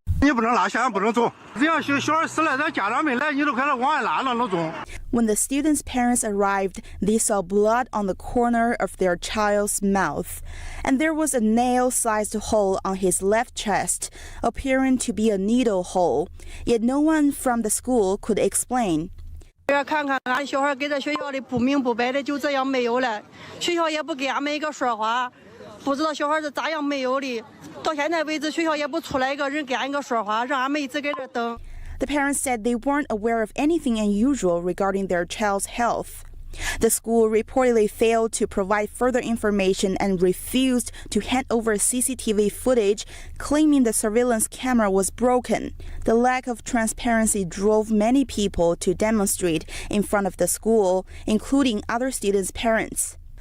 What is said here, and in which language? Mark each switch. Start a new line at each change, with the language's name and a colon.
English: When the student's parents arrived, they saw blood on the corner of their child's mouth, and there was a nail-sized hole on his left chest, appearing to be a needle hole. Yet no one from the school could explain.
Chinese: 看看俺小孩给在学校里不明不白的就这样没有了，学校也不给俺们一个说话，不知道小孩是咋样没有的。到现在为止，学校也不出来一个人给俺一个说话，让俺们一直在这等。
English: The parents said they weren't aware of anything unusual regarding their child's health. The school reportedly failed to provide further information and refused to hand over CCTV footage, claiming the surveillance camera was broken. The lack of transparency drove many people to demonstrate in front of the school, including other students' parents.